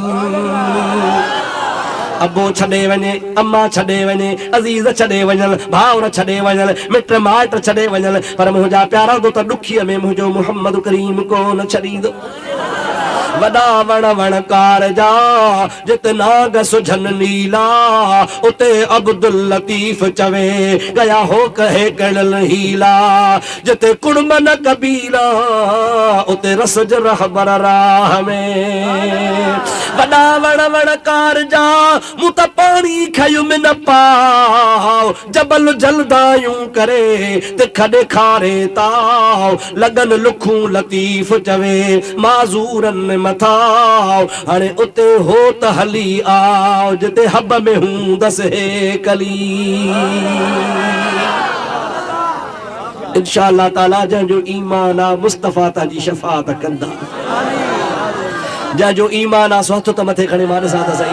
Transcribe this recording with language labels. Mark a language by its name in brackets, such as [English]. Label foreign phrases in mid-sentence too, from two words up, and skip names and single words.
[Sindhi] अबो छॾे वञे अम्मा छॾे वञे अज़ीज़ छॾे वञनि भाउर छॾे वञनि मिट माइट छॾे वञनि पर मुंहिंजा प्यारा दो त ॾुखीअ में मुंहिंजो मुहम्मद करीम कोन छॾींदो। वॾा वण वणकार जा जिते नाग सुझन नीला उते अब्दुल लतीफ़ चवे गया हो कहे कड़ल हीला जिते कुड़म न कबीला उते रसज रहबर राह में। वॾा वण वणकार जा मूं त पाणी खयुम न पाओ जबल जलदायूं करे तिख ॾेखारे ताओ लगन लुखूं लतीफ़ चवे माज़ूरनि मथाओ हाणे उते हो त हली आओ जिते हब में हूंदसि हे कली। [Arabic] إن شاء الله تعالى [Sindhi] जंहिंजो ईमान आहे मुस्तफ़ा तांजी शफ़ाअत कंदा जंहिंजो ईमान आहे सो हथ त मथे खणी मां ॾिसां त सही।